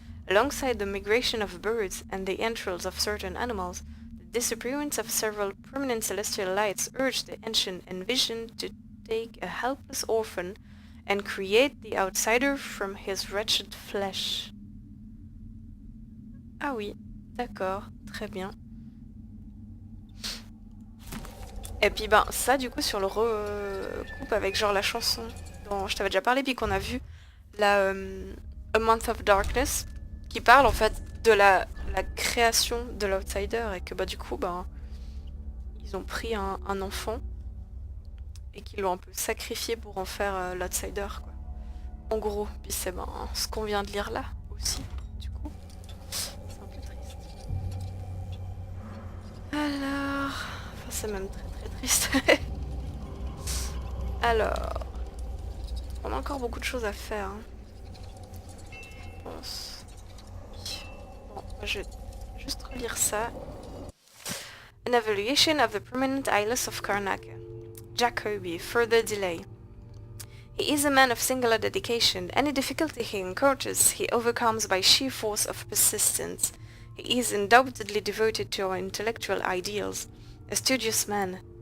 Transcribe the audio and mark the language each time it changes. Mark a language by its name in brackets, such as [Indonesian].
[English] Alongside the migration of birds and the entrails of certain animals, the disappearance of several permanent celestial lights urged the ancient envisioned to take a helpless orphan and create the outsider from his wretched flesh. [French] Ah oui, d'accord, très bien. Et puis ben ça du coup sur le recoupe avec genre la chanson dont je t'avais déjà parlé puis qu'on a vu la A Month of Darkness qui parle en fait de la création de l'outsider et que bah du coup ben ils ont pris un enfant et qu'ils l'ont un peu sacrifié pour en faire l'outsider quoi. En gros, puis c'est ben ce qu'on vient de lire là aussi du coup. C'est un peu triste. Alors, enfin c'est même très triste. Alors, on a encore beaucoup de choses à faire. Hein. Je pense. Bon, je vais juste relire ça. [English] An evaluation of the permanent Eyeless of Karnak. Jack Kirby, further delay. He is a man of singular dedication. Any difficulty he encounters, he overcomes by sheer force of persistence. He is undoubtedly devoted to our intellectual ideals. A studious man.